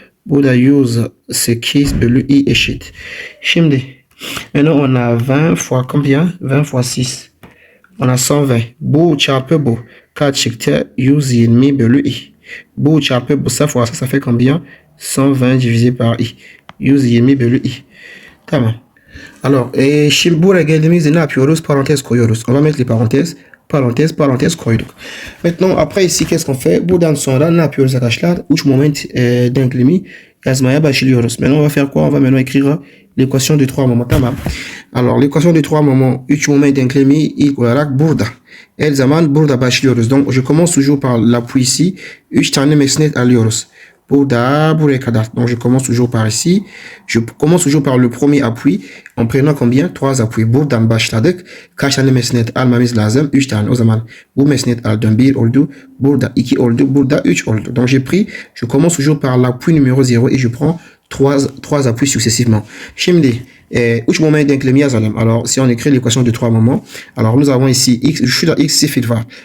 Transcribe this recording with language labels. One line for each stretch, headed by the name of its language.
Turkish: Bu da 108 bölü i eşit. Şimdi
French: maintenant on a 20 fois combien? 20 fois 6. On a 120.
Turkish: Bu çarpı bu. Kaç çıktı? 120 bölü i. Bu çarpı bu
French: ça fois ça fait combien? 120 divisé par i.
Turkish: 120 bölü i. Tamam. Alors, şimdi buraya geldiğimizde ne yapıyoruz? Parenthèse koyuyoruz.
French: On va mettre les parenthèses.
Turkish: Parenthèse koyduk.
French: Maintenant, après ici, qu'est-ce qu'on fait?
Turkish: Buradan sonra ne yapıyoruz arkadaşlar? Uç moment denklemi yazmaya başlıyoruz.
French: Maintenant, on va faire quoi? On va maintenant écrire l'équation de 3 moments.
Turkish: Tamam.
French: Alors, l'équation de 3 moments,
Turkish: 3 moment denklemi ilk olarak burada. Her zaman burada başlıyoruz.
French: Donc, je commence toujours par l'appui ici.
Turkish: 3 tane mesnet alıyoruz. Burada, buraya kadar.
French: Donc, je commence toujours par ici. Je commence toujours par le premier appui. En prenant combien? 3 appuis.
Turkish: Buradan başladık. Kaç tane mesnet almamız lazım? 3 tane. O zaman bu mesnet aldım. 1 oldu. Burada 2 oldu. Burada 3 oldu.
French: Donc, je commence toujours par l'appui numéro 0 et je prends 3 appuis successivement.
Turkish: Şimdi, 3 moments denklemi yazalım.
French: Alors, si on écrit l'équation de 3 moments, alors nous avons ici x,
Turkish: şurada x sıfır var.